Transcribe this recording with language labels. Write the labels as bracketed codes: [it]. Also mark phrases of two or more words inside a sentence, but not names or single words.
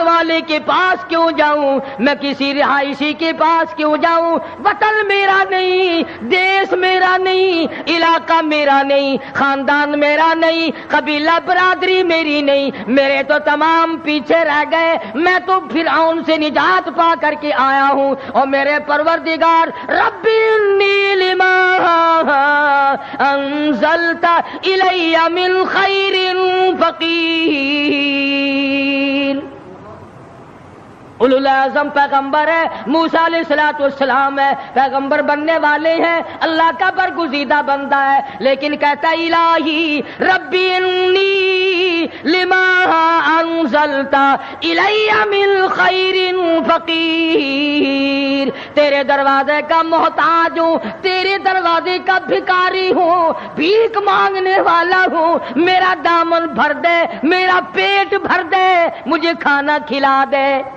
[ur] والے کے پاس کیوں جاؤں، میں کسی رہائشی کے پاس کیوں جاؤں، وطن میرا نہیں، دیش میرا نہیں، علاقہ میرا نہیں، خاندان میرا نہیں، قبیلہ برادری میری نہیں، میرے تو تمام پیچھے رہ گئے، میں تو فرعون سے نجات پا کر کے آیا ہوں، اور میرے پروردگار [ar] رب انی لما انزلت الی من خیر فقیر۔ [ur] اولوالعزم پیغمبر ہے، موسیٰ [ar] علیہ السلام [ur] ہے، پیغمبر بننے والے ہیں، اللہ کا برگزیدہ بندہ ہے، لیکن کہتا [ar] الہی ربی انی لما انزلت الی من خیر [ur] فقیر، تیرے دروازے کا محتاج ہوں، تیرے دروازے کا بھکاری ہوں، بھیک مانگنے والا ہوں، میرا دامن بھر دے، میرا پیٹ بھر دے، مجھے کھانا کھلا دے۔